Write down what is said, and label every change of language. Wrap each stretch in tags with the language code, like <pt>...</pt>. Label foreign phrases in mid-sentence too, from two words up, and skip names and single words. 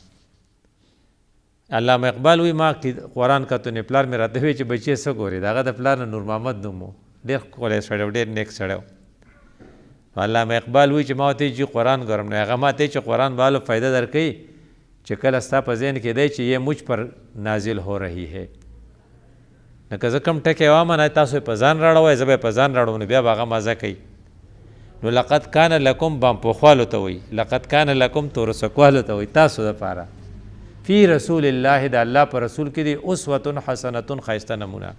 <ps>علامه اقبال وایي ما قرآن کتو نه پلار مې راته وایي چې بچی څه ګورې د هغه د پلار نه نور محمد نوم و ډېر ښکلی سړی و ډېر نیک سړی و. علامه اقبال وایي چې ما ورته چې قرآن ګورم نو هغه ما ته چې قرآن بالو فایده درکوي چې کله ستا په ذهن کې دی چې</ps> <ur>یہ مجھ پر نازل ہو رہی ہے</ur> <ps>نو که زه کوم ټکی وایم نه تاسو یې په ځان راړوئ زه به یې په ځان راړم نو بیا به هغه مزه کوي. نو</ps> <ar>لقد کان لکم</ar> <ps>بامپوخوالو ته وایي</ps> <ar>لقد کان لکم</ar> <ps>تورسکوالو ته وایي تاسو دپاره</ps> <ar>فی رسول الله</ar> <ps>د الله په رسول کې دی</ps> <ar>اسوة حسنة</ar> <ps>ښایسته نمونه.</ps>